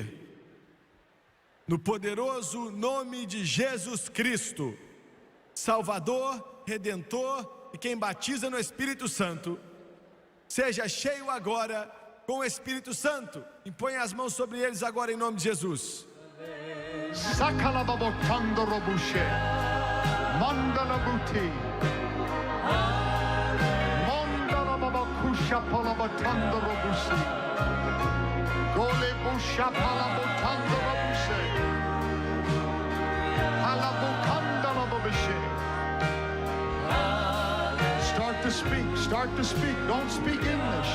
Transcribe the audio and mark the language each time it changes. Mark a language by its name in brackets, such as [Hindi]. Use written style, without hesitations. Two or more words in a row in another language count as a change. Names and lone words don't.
[Portuguese] No poderoso nome de Jesus Cristo, Salvador, Redentor e quem batiza no Espírito Santo, seja cheio agora com o Espírito Santo. Impõe as mãos sobre eles agora em nome de Jesus. Sakalababotando robushe, mandalabuti, mandalababakusha palabatando robusi, golebusha palabotando robuse, halabukanda lababishe. [English] Start to speak. Don't speak English.